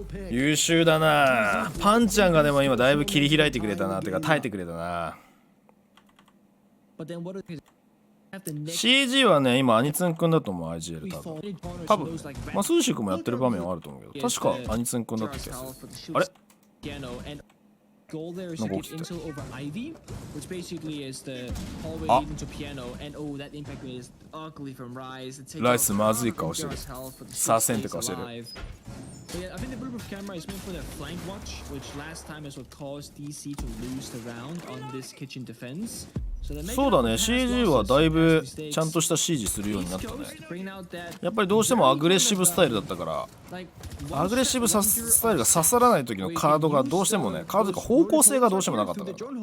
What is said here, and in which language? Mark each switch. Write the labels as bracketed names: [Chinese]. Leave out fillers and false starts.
[Japanese] 優秀だな。パンちゃんがでも今だいぶ切り開いてくれたな、てか耐えてくれたな。 CG はね今アニツンくんだと思う。IGL 多分まあスーシーくんもやってる場面はあると思うけど、確かアニツンくんだった気がする。あれ [English] goal there is to get Intel over Ivy, which basically is the hallway leading to Piano, and oh, that impact rate is ugly from Rise. [Japanese] Rise まずい顔してる。左遷って顔してる。 [English] But yeah, I think the bulletproof camera is meant for the flank watch, which last time is what caused DC to lose the round on this kitchen defense. [Japanese] そうだね、CG はだいぶちゃんとした CG するようになったね。やっぱりどうしてもアグレッシブスタイルだったから、アグレッシブスタイルが刺さらない時のカードがどうしてもね、カードが方向性がどうしてもなかったから。